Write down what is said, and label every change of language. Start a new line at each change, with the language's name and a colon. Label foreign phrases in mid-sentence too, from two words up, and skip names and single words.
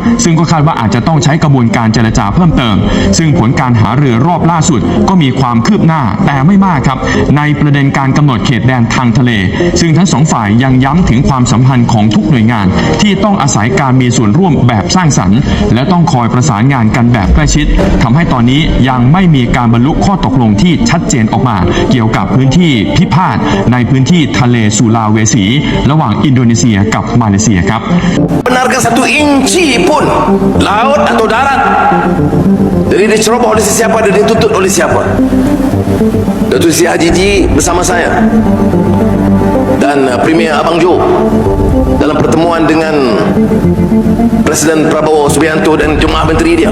Thai: ซึ่งก็คาดว่าอาจจะต้องใช้กระบวนการเจรจาเพิ่มเติมซึ่งผลการหารือรอบล่าสุดก็มีความคืบหน้าแต่ไม่มากครับในประเด็นการกำหนดเขตแดนทางทะเลซึ่งทั้งสองฝ่ายยังย้ำถึงความสัมพันธ์ของทุกหน่วยงานที่ต้องอาศัยการมีส่วนร่วมแบบสร้างสรรค์และต้องคอยประสานงานกันแบบใกล้ชิดทำให้ตอนนี้ยังไม่มีการบรรลุข้อตกลงที่ชัดเจนออกมาเกี่ยวกับพื้นที่พิพาทในพื้นที่ทะเลสุลาเวสีระหว่างอินโดนีเซียกับมาเลเซียครับ
Malay: benarkan satu inci pun laut atau darat jadi diceroboh oleh sesiapa dan dituntut oleh siapa. Datuk Seri Haji Ji bersama saya dan Premier Abang Jo dalam pertemuan dengan Presiden Prabowo Subianto dan jemaah menteri dia.